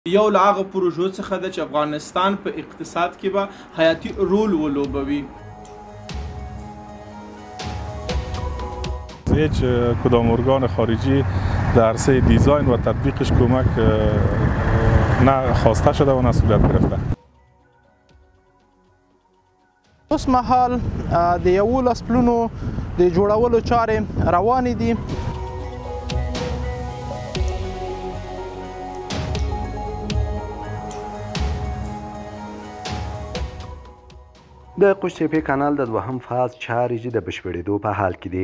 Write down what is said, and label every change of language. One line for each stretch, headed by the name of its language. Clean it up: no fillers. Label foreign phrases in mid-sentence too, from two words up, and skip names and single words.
Pashto: یو له هغه پروژو څخه ده چې افغانستان په اقتصاد کې به حیاتي رول ولوبوي.
Persian: هیچ کدام ارگان خارجی در عرصه دیزاین و تطبیقش کمک نه خواسته شده و نه صورت گرفته.
Pashto: اوس مهال د 11 پلونو د جوړولو چارې روانې دي. د قوشتېپې کانال د دوهم فاز چارې چې د بشپړېدو په حال کې دی.